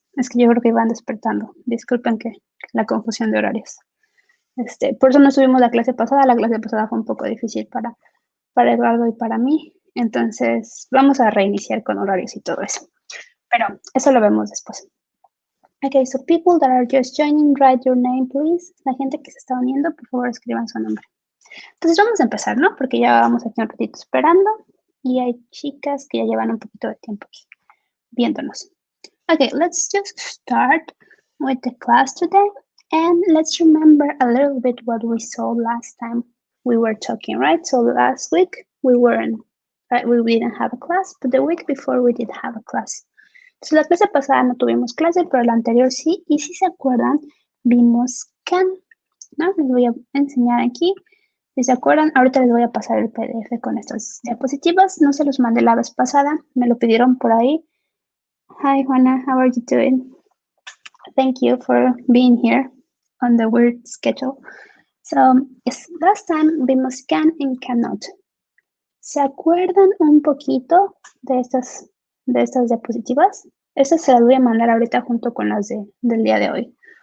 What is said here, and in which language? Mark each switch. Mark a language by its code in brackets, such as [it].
[es] Es que yo creo que iban despertando. Disculpen que la confusión de horarios. Por eso no subimos la clase pasada. La clase pasada fue un poco difícil para Eduardo y para mí. Entonces, vamos a reiniciar con horarios y todo eso. Pero eso lo vemos después. [en] Okay, so people that are just joining, write your name, please. [es] La gente que se está uniendo, por favor, escriban su nombre. Entonces, vamos a empezar, ¿no? Porque ya vamos aquí un ratito esperando. Y hay chicas que ya llevan un poquito de tiempo aquí viéndonos. [en] Okay, let's just start with the class today. And let's remember a little bit what we saw last time we were talking, right? So last week we didn't have a class, but the week before we did have a class. [es] So la clase pasada no tuvimos clase, pero la anterior sí. Y si se acuerdan, vimos can, ¿no? Les voy a enseñar aquí. Si se acuerdan, ahorita les voy a pasar el PDF con estas diapositivas. No se los mandé la vez pasada, me lo pidieron por ahí. [en] Hi, Juana, how are you doing? Thank you for being here on the weird schedule. So, yes, last time [es] vimos [en] can and cannot. [es] ¿Se acuerdan un poquito de estas diapositivas? Estas se las voy a mandar ahorita junto con las del día de hoy.